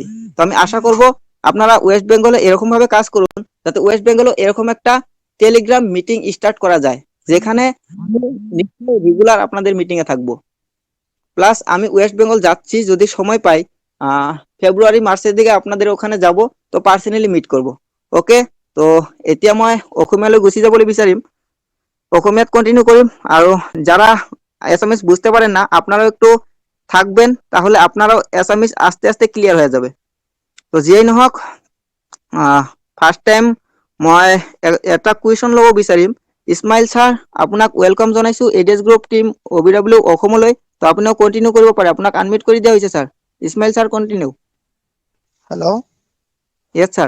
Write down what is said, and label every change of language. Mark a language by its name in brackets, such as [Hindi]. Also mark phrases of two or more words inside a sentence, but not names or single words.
[Bangla] তো আমি আশা করব আপনারা ওয়েস্ট বেঙ্গলে এরকম ভাবে কাজ করুন যাতে ওয়েস্ট বেঙ্গলে এরকম একটা [English] Telegram meeting start [Bangla] করা যায়, যেখানে রেগুলার আপনাদের মিটিং এ থাকবো। প্লাস আমি ওয়েস্ট বেঙ্গল যাচ্ছি, যদি সময় পাই [Assamese] ফেব্রুৱাৰী মাৰ্চৰ [Bangla] দিকে আপনাদের ওখানে যাব। তো পার্সোনালি মিট করব। [Assamese] ওকে, তো এতিয়া মই অসমীয়ালৈ গুচি যাবলৈ বিচাৰিম, অসমীয়াত কন্টিনিউ করিম। [Bangla] আর যারা এসএমএস বুঝতে পারেন না আপনারাও একটু থাকবেন, তাহলে আপনারাও এসএমএস আস্তে আস্তে ক্লিয়ার হয়ে যাবে। [Assamese] তো যেই নহওক, [English] first time [Assamese] মই এটা কুৱেশ্যন ল'ব বিচাৰিম। ইছমাইল ছাৰ, আপোনাক ওয়েলকাম জনাইছো এডিএছ গ্ৰুপ টিম OBW অসমলৈ। তো আপুনিও কন্টিনিউ কৰিব পাৰে, আপোনাক আনমিউট কৰি দিয়া হৈছে ছাৰ। ইছমাইল ছাৰ কন্টিনিউ। হেল্ল', ইয়েছ ছাৰ।